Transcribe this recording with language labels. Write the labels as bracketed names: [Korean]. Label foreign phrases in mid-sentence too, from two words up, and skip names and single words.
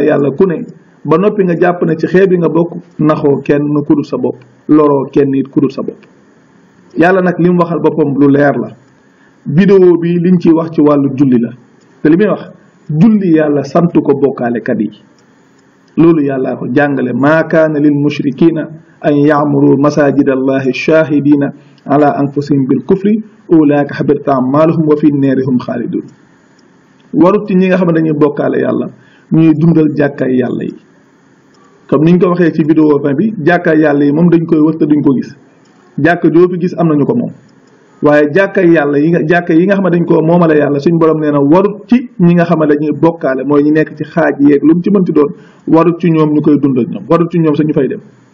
[Wolof] yàlla ku ne ba noppi nga jàpp ne ci xeet yi nga bokk naxoo kenn ku dul sa bopp loroo kenn it ku dul sa bopp yàlla nag li mu waxal boppam lu leer la vidéo bi liñ ciy wax ci wàllu julli la te li muy wax julli yàlla sant ko bokkaalekat yi loolu yàllaa ko jàngale [Arabic] ما كان للمشركين أن يعمروا مساجد الله شاهدين على أنفسهم بالكفر أولئك حبطت أعمالهم وفي النار هم خالدون [Wolof] warut ci ñi nga xam ne dañuy bokkaale yàlla ñuy dundal jàkkaay yàlla yi comme niñ ko waxee ci vidéo bi jàkkaay yàlla yi moom dañ koy wër te duñ ko gis jàkka joo fi gis am nañu ko moom waaye jàkkaay yàlla yi nga xam ne dañ ko moomale yàlla suñ borom nee na warut ci ñi nga xam ne dañuy bokkaale mooy ñi nekk ci xaaj yeeg lu mu ci mënti doon warut ci ñoom ñu koy dundal ñoom warut ci ñoom sax ñu fay dem